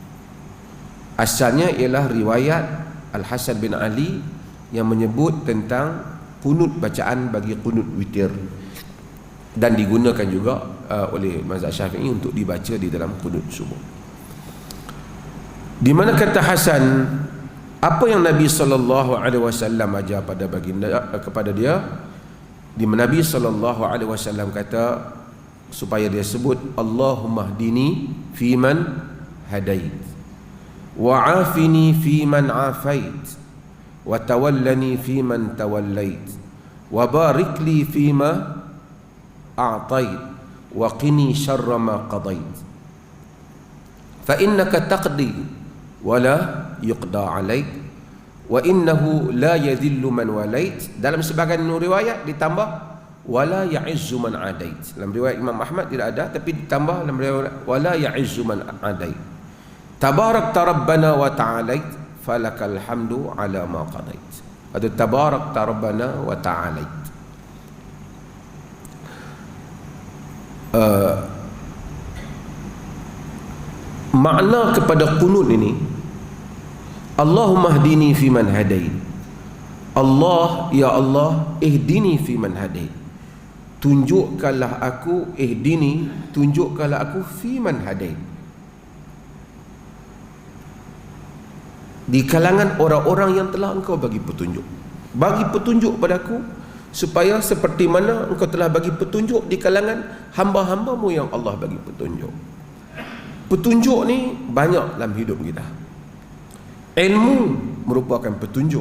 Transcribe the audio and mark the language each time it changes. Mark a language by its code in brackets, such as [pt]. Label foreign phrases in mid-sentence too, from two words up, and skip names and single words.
[ms] Asalnya ialah riwayat Al-Hasan bin Ali yang menyebut tentang kunut, bacaan bagi kunut witir, dan digunakan juga oleh mazhab Syafi'i untuk dibaca di dalam kunut subuh. Di mana kata Hasan, apa yang Nabi SAW ajar pada baginda kepada dia, Di mana Nabi SAW kata supaya dia sebut [ar] اللهم اهدني فيمن هديت وعافني فيمن عافيت وتولني فيمن توليت وبارك لي فيما أعطيت وقني شر ما قضيت فإنك تقضي ولا يقضى عليك وإنه لا يذل من واليت. [ms] Dalam sebahagian riwayat ditambah [ar] ولا يعز من عاديت. [ms] Dalam riwayat Imam Ahmad tidak ada, tapi ditambah dalam riwayat [ar] ولا يعز من عاديت. تباركت ربنا وتعاليت فلك الحمد على ما قضيت. Atau تباركت ربنا وتعاليت. [ms] Makna kepada qunut ini, [ar] اللهم اهدني فيمن هديت. الله يا الله اهدني فيمن هديت. [ms] Tunjukkanlah aku, ihdini, tunjukkanlah aku [ar] فيمن هديت, [ms] di kalangan orang-orang yang telah engkau bagi petunjuk. Bagi petunjuk padaku supaya seperti mana engkau telah bagi petunjuk di kalangan hamba-hambamu yang Allah bagi petunjuk. Petunjuk ni banyak dalam hidup kita. Ilmu merupakan petunjuk.